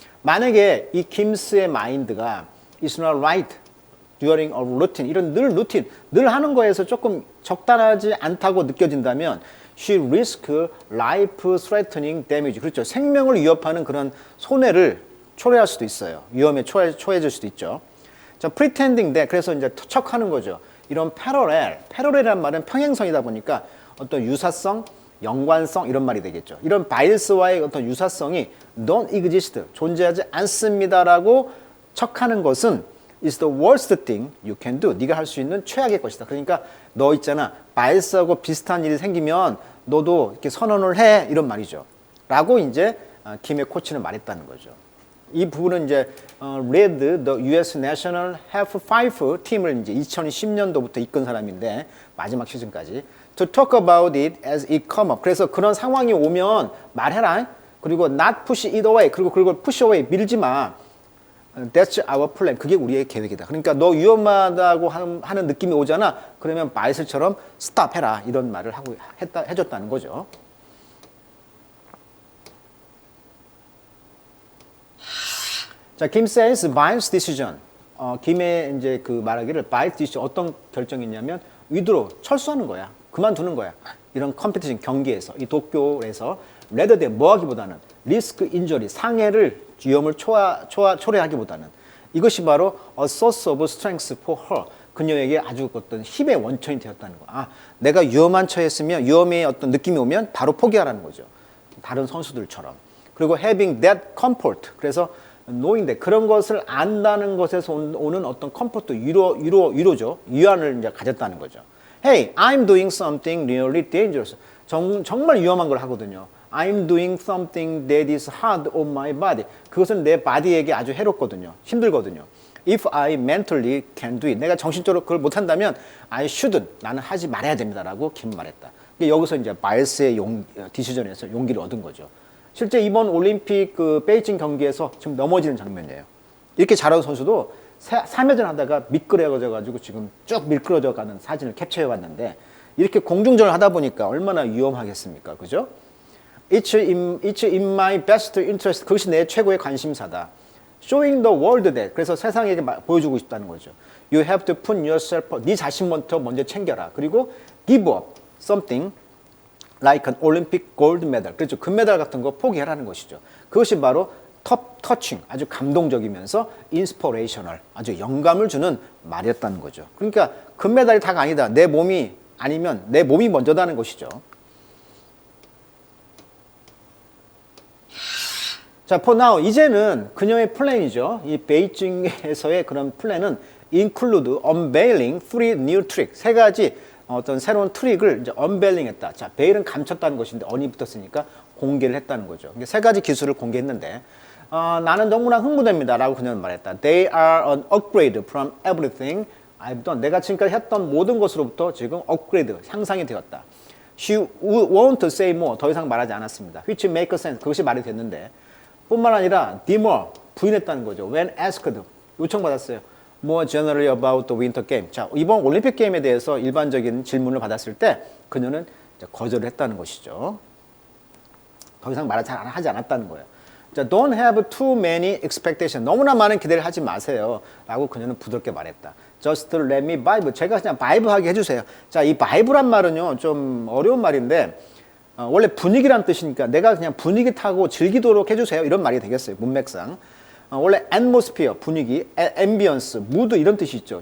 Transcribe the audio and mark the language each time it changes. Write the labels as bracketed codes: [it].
[ko] 만약에 이 김스의 마인드가 [en] is not right during a routine, [ko] 이런 늘 하는 거에서 조금 적당하지 않다고 느껴진다면 [en] she risk life threatening damage. [ko] 그렇죠. 생명을 위협하는 그런 손해를 초래할 수도 있어요. 위험에 처해질 수도 있죠. 자, pretending that, 그래서 이제 척하는 거죠. 이런 패러렐이란 말은 평행선이다 보니까 어떤 유사성, 연관성 이런 말이 되겠죠. 이런 바일스와의 어떤 유사성이 don't exist, 존재하지 않습니다라고 척하는 것은 [en] is the worst thing you can do. [ko] 네가 할 수 있는 최악의 것이다. 그러니까 너 있잖아, 바일스하고 비슷한 일이 생기면 너도 이렇게 선언을 해, 이런 말이죠. 라고 이제 김의 코치는 말했다는 거죠. 이 부분은 이제 [en] led the U.S. [ko] National Half Pipe 팀을 이제 2010년도부터 이끈 사람인데 마지막 시즌까지 [en] to talk about it as it come up. [ko] 그래서 그런 상황이 오면 말해라. [en] 그리고 not push it away. [ko] 그리고 그걸 push away 밀지 마. [en] That's our plan. [ko] 그게 우리의 계획이다. 그러니까 너 위험하다고 하는 느낌이 오잖아. 그러면 바이슬처럼 stop 해라. 이런 말을 해줬다는 거죠. [en] 자, 김 says Biles decision. [ko] 김의 이제 그 말하기를 Biles decision 어떤 결정이냐면 위드로 철수하는 거야. 그만두는 거야. 이런 컴피티션 경기에서 이 도쿄에서 rather than 뭐 하기보다는 리스크 인저리 상해를 위험을 초래하기보다는 이것이 바로 [en] a source of strength for her. [ko] 그녀에게 아주 어떤 힘의 원천이 되었다는 거야. 아, 내가 위험한 처했으면 위험의 어떤 느낌이 오면 바로 포기하라는 거죠. 다른 선수들처럼. [en] 그리고 having that comfort. [ko] 그래서 knowing that 그런 것을 안다는 것에서 오는 어떤 컴포트 위로죠. 위안을 이제 가졌다는 거죠. [en] Hey, I'm doing something really dangerous. [ko] 정말 위험한 걸 하거든요. [en] I'm doing something that is hard on my body. [ko] 그것은 내 바디에게 아주 해롭거든요. 힘들거든요. [en] If I mentally can do it. [ko] 내가 정신적으로 그걸 못한다면 [en] I shouldn't. [ko] 나는 하지 말아야 됩니다라고 김 말했다. 여기서 이제 바이스의 디시전에서 용기를 얻은 거죠. 실제 이번 올림픽 그 베이징 경기에서 지금 넘어지는 장면이에요. 이렇게 잘하는 선수도 3회전 하다가 미끄러져 가지고 지금 쭉 미끄러져 가는 사진을 캡처해 왔는데 이렇게 공중전을 하다 보니까 얼마나 위험하겠습니까? 그죠? [en] It's in my best interest. [ko] 그것이 내 최고의 관심사다. [en] Showing the world that. [ko] 그래서 세상에게 보여주고 싶다는 거죠. [en] You have to put yourself. [ko] 네 자신부터 먼저 챙겨라. [en] 그리고 give up something like an Olympic gold medal. [ko] 그렇죠. 금메달 같은 거 포기하라는 것이죠. 그것이 바로 터칭, 아주 감동적이면서 인스퍼레이셔널, 아주 영감을 주는 말이었다는 거죠. 그러니까 금메달이 다가 아니다. 내 몸이 아니면 내 몸이 먼저다는 것이죠. 자, for now, 이제는 그녀의 플랜이죠. 이 베이징에서의 그런 플랜은 [en] include unveiling 3 new tricks. [ko] 3가지 어떤 새로운 트릭을 이제 unveiling 했다. 자, veil은 감췄다는 것인데 on이 붙었으니까 공개를 했다는 거죠. 3가지 기술을 공개했는데 나는 너무나 흥분됩니다. 라고 그녀는 말했다. [en] They are an upgrade from everything I've done. [ko] 내가 지금까지 했던 모든 것으로부터 지금 업그레이드, 향상이 되었다. [en] She won't say more. [ko] 더 이상 말하지 않았습니다. [en] Which makes sense. [ko] 그것이 말이 됐는데 뿐만 아니라 demur, 부인했다는 거죠. [en] When asked, [ko] 요청받았어요. [en] More generally about the winter game. [ko] 자, 이번 올림픽 게임에 대해서 일반적인 질문을 받았을 때 그녀는 거절을 했다는 것이죠. 더 이상 말을 잘 하지 않았다는 거예요. [en] 자, don't have too many expectations. [ko] 너무나 많은 기대를 하지 마세요. 라고 그녀는 부드럽게 말했다. [en] Just let me vibe. [ko] 제가 그냥 바이브하게 해주세요. 자, 이 바이브란 말은요, 좀 어려운 말인데, 원래 분위기란 뜻이니까 내가 그냥 분위기 타고 즐기도록 해주세요. 이런 말이 되겠어요. 문맥상. 원래 atmosphere, 분위기, ambience, mood 이런 뜻이 있죠.